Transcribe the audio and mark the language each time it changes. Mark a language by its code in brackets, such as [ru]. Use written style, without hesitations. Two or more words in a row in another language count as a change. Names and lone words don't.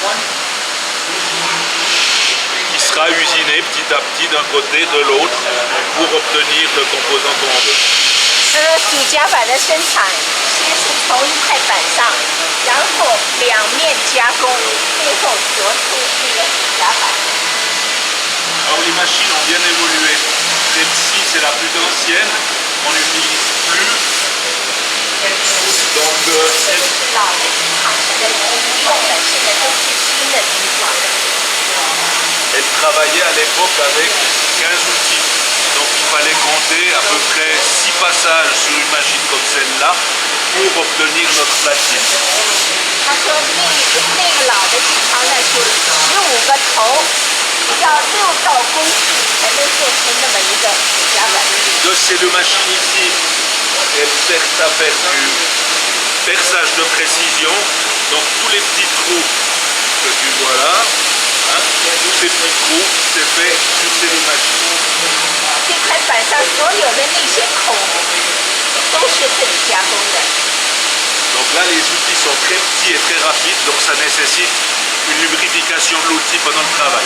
[fr] qui sera usinée petit à petit d'un côté, de l'autre, pour obtenir le composant qu'on veut. [zh] 主夹板的生产先是从一块板上，然后两面加工，最后做出那个主夹板。 [fr] Alors les machines ont bien évolué. Celle-ci c'est la plus ancienne, on n'utilise plus. Donc elle travaillait à l'époque avec 15 outils. Donc il fallait compter à peu près 6 passages sur une machine comme celle-là pour obtenir notre platine. [zh] 他说那个老的机床呢是15个头，要6道工序才能做出那么一个夹板。 [fr] De ces deux machines ici, elles servent à faire du perçage de précision. Donc tous les petits trous que tu vois là, hein, tous ces petits trous, c'est fait sur ces deux machines. [zh] 这块板上所有的那些孔都是这里加工的。 [fr] Donc là, les outils sont très petits et très rapides, donc ça nécessite une lubrification de l'outil pendant le travail.